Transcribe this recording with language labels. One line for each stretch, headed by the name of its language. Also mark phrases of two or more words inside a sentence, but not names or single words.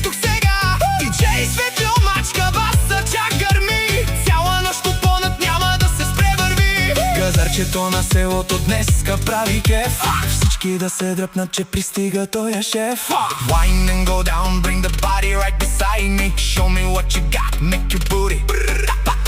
Bulgarian: тук сега Диджей светлио мачка баса чак гърми Цяла нощ купонът няма да се спре върви Газарчето на селото днеска прави кеф Всички да се дръпнат, че пристига тоя шеф
English: Wine and go down, bring the body right beside me Show me what you got, make your booty